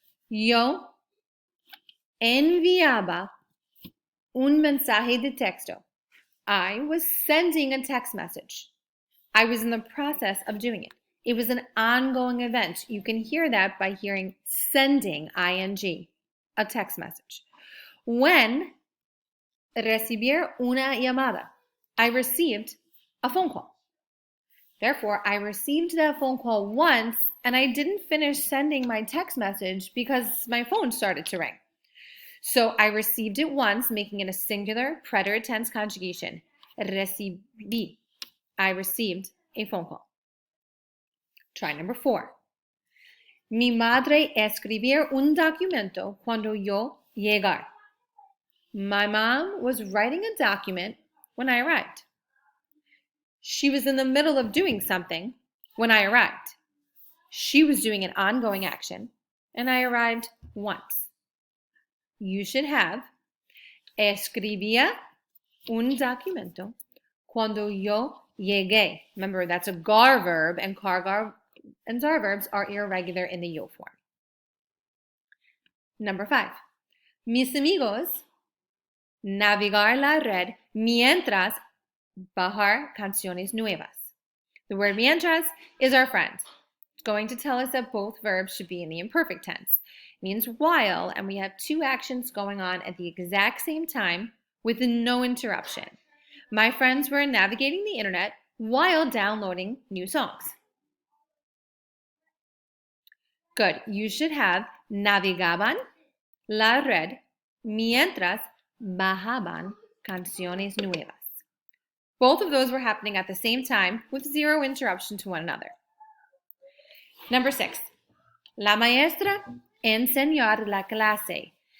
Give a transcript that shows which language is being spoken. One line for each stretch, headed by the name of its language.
Spanish: Yo enviaba un mensaje de texto.
English: I was sending a text message. I was in the process of doing it. It was an ongoing event. You can hear that by hearing sending, ing, a text message.
Spanish: When recibir una llamada.
English: I received a phone call. Therefore, I received that phone call once and I didn't finish sending my text message because my phone started to ring. So I received it once, making it a singular preterite tense conjugation. Recibí. I received a phone call. Try number 4.
Spanish: Mi madre escribir un documento cuando yo llegar.
English: My mom was writing a document when I arrived. She was in the middle of doing something when I arrived. She was doing an ongoing action, and I arrived once. You should have
Spanish: escribía un documento cuando yo llegué.
English: Remember, that's a gar verb, and gar and dar verbs are irregular in the yo form. Number 5.
Spanish: Mis amigos navegar la red mientras bajar canciones nuevas.
English: The word mientras is our friend. It's going to tell us that both verbs should be in the imperfect tense. It means while, and we have two actions going on at the exact same time with no interruption. My friends were navigating the internet while downloading new songs. Good. You should have
Spanish: navegaban la red mientras bajaban canciones nuevas.
English: Both of those were happening at the same time with zero interruption to one another. Number 6.
Spanish: La maestra enseñar la clase.